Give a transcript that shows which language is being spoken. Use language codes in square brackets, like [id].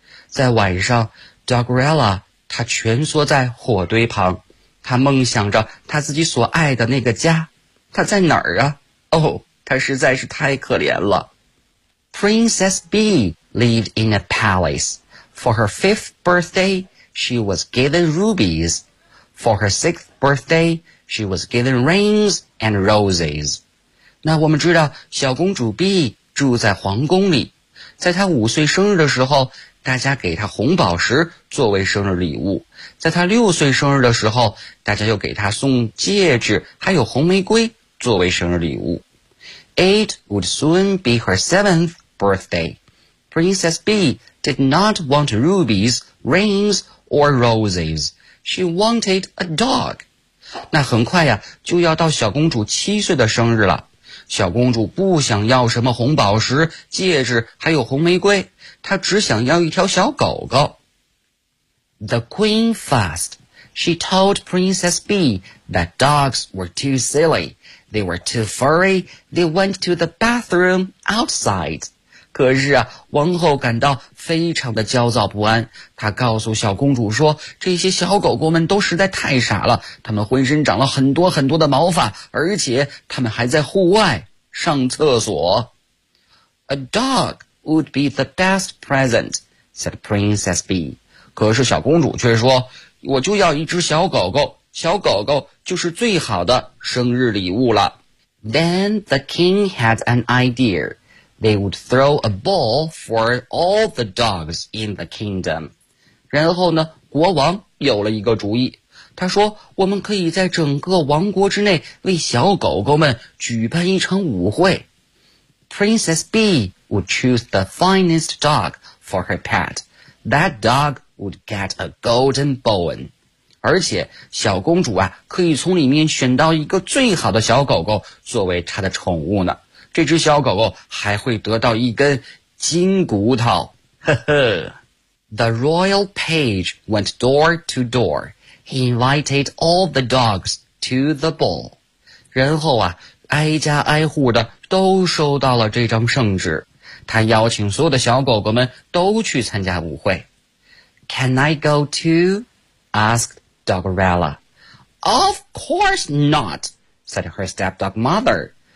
[zh] 在晚上， Doggerella 她蜷缩在火堆旁，她梦想着她自己所爱的那个家。她在哪儿啊？哦，她实在是太可怜了。 [en] Princess Bee lived in a palace. For her 5th birthday, she was given rubies. For her 6th birthday, she was given rings and roses. [zh] 那我们知道小公主 B 住在皇宫里，在她5岁生日的时候，大家给她红宝石作为生日礼物，在她6岁生日的时候，大家又给她送戒指还有红玫瑰作为生日礼物。 [en] It would soon be her 7th birthday. Princess B did not want rubies, rings or roses. She wanted a dog. [zh] 那很快呀，就要到小公主7岁的生日了，小公主不想要什么红宝石、戒指，还有红玫瑰，她只想要一条小狗狗。 [en] The queen fussed. She told Princess Bee that dogs were too silly. They were too furry. They went to the bathroom outside. [zh] 可是啊，王后感到非常的焦躁不安。她告诉小公主说，这些小狗狗们都实在太傻了，它们浑身长了很多很多的毛发，而且它们还在户外上厕所。 [en] A dog would be the best present, said Princess Bee. [zh] 可是小公主却说，我就要一只小狗狗，小狗狗就是最好的生日礼物了。 [en] Then the king had an idea. They would throw a ball for all the dogs in the kingdom. [zh] 然后呢，国王有了一个主意。他说，我们可以在整个王国之内为小狗狗们举办一场舞会。 [en] Princess Bee would choose the finest dog for her pet. That dog would get a golden bone. [zh] 而且，小公主啊，可以从里面选到一个最好的小狗狗作为她的宠物呢。这只小狗狗还会得到一根金骨头，呵呵。 [en] The royal page went door to door. He invited all the dogs to the ball. [zh] 然后啊，挨家挨户的都收到了这张圣旨，他邀请所有的小狗狗们都去参加舞会。 [en] Can I go too? Asked Doggerella. Of course not, said her stepdog mother.